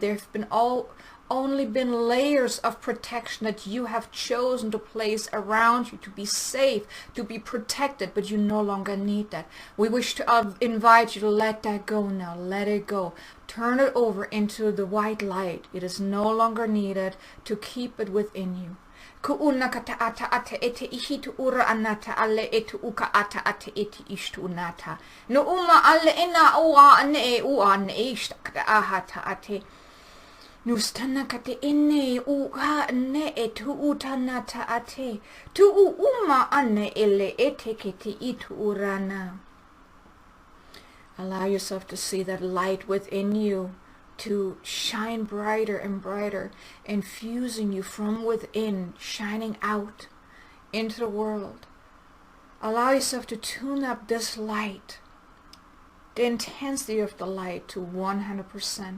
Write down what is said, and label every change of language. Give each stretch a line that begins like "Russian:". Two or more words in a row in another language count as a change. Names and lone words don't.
English: They've been only been layers of protection that you have chosen to place around you to be safe, to be protected, but you no longer need that. We wish to invite you to let that go now. Let it go. Turn it over into the white light. It is no longer needed to keep it within you. Kuuna kata ata ate ete ihitu ura anata ale etu uka ata ate ete ishtu unata. No uma ale ena ua ane ua ane ishta kata ahata ate. Nustana kate ene uha ne etu utanata ate tu uma ane ele ete kete itu urana. Allow yourself to see that light within you to shine brighter and brighter, infusing you from within, shining out into the world. Allow yourself to tune up this light, the intensity of the light to 100%.